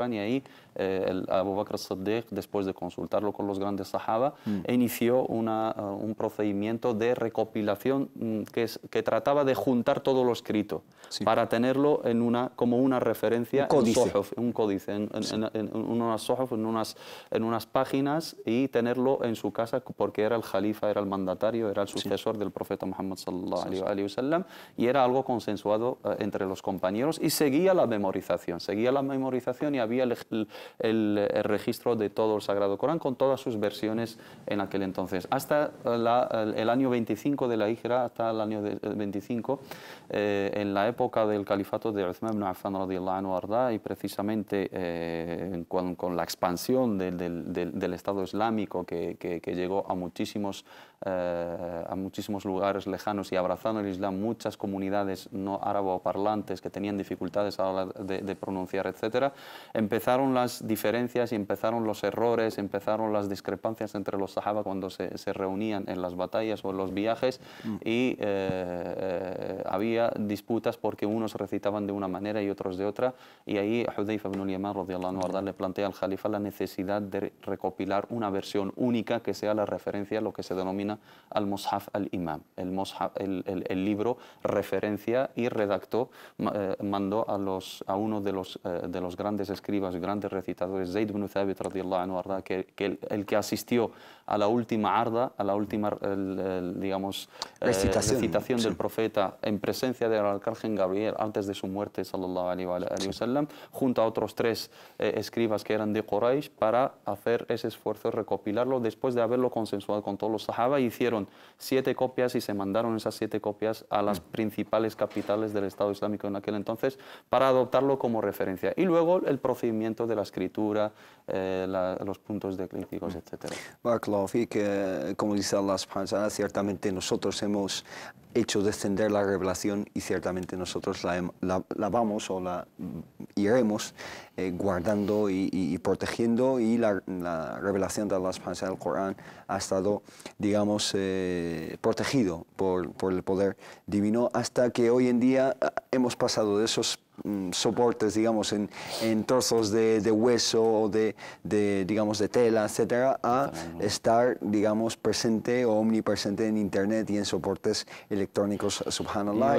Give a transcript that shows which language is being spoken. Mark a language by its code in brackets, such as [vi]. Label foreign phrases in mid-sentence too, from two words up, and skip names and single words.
[es] Y ahí Abu Bakr as-Siddiq, después de consultarlo con los grandes sahaba, inició un procedimiento de recopilación que trataba de juntar todo lo escrito para tenerlo como una referencia, un códice, en unas sohuf, en unas páginas, y tenerlo en su casa porque era el jalifa, era el mandatario, era el sucesor del profeta Muhammad [ar] صلى الله عليه وسلم, [es] y era algo consensuado entre los compañeros, y seguía la memorización y había el registro de todo el Sagrado Corán con todas sus versiones en aquel entonces. Hasta el año 25 de la Hijra, hasta el año 25, en la época del califato de Uthman ibn Affan [ar] رضي الله عنه [es] arda, y precisamente con la expansión del Estado Islámico que llegó a muchísimos lugares lejanos y abrazando el Islam muchas comunidades no árabe-parlantes que tenían dificultades a la hora de pronunciar, etcétera, empezaron las diferencias y empezaron los errores, empezaron las discrepancias entre los sahaba cuando se reunían en las batallas o en los viajes, y había disputas porque unos recitaban de una manera y otros de otra, y ahí Hudayfa ibn al-Yaman [ar] رضي الله عنه [es] le plantea al Jalifa la necesidad de recopilar una versión única que sea la referencia a lo que se denomina [ar] المصحف الإمام, [es] el libro referencia, y redactó, mandó a uno de los grandes escribas, grandes recitadores, Zayd ibn Thabit [ar] رضي الله عنه [es] arda, el que asistió a la última arda, a la última recitación del profeta en presencia del arcángel Gabriel antes de su muerte [ar] صلى الله عليه وسلم, [es] junto a otros 3 escribas que eran de Quraysh, para hacer ese esfuerzo de recopilarlo. Después de haberlo consensuado con todos los sahaba, hicieron 7 copias y se mandaron esas 7 copias a las principales capitales del Estado Islámico en aquel entonces para adoptarlo como referencia. Y luego el procedimiento de la escritura, los puntos críticos, etc. [ar] بارك الله فيك, [es] como dice Allah [ar] سبحانه وتعالى, [es] ciertamente nosotros hemos hecho descender la revelación y ciertamente nosotros la vamos o la iremos guardando y protegiendo, y la revelación de Allah [ar] سبحانه وتعالى, [es] el Corán, ha estado, digamos, protegido por el poder divino, hasta que hoy en día hemos pasado de esos soportes, digamos, en trozos de hueso o digamos, de tela, etcétera, a estar, digamos, presente o omnipresente en Internet y en soportes electrónicos, subhanallah.